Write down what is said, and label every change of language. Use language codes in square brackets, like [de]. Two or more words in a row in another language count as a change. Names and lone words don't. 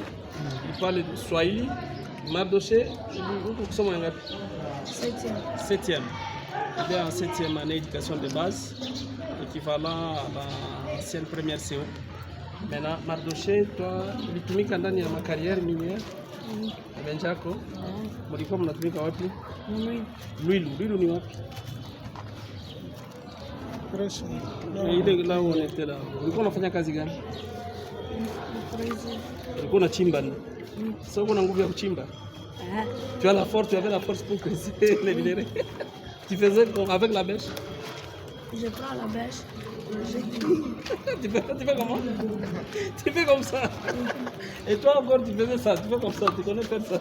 [fr] Ils parlent de Swahili. Mardoché, nous sommes en 7e. Il est en 7e année d'éducation de base, équivalent à l'ancienne première CO. Maintenant, Mardoché, toi, tu as fait ma carrière minière. [sw] Benjako, mulikuwa mnatumika wapi? Lwilu ni wapi? Ile [fr] là où on était là. [sw] Ulikuwa unafanya kazi gani? Ulikuwa unachimba ni? Sasa uko na nguvu ya kuchimba? [fr] Tu as la force, tu avais la force pour creuser les minéraux. Tu faisais comme avec la bêche? Je prends la bêche. Tu fais comment? Tu fais comme ça. Et toi encore tu faisais ça, tu fais comme ça, tu connais faire ça.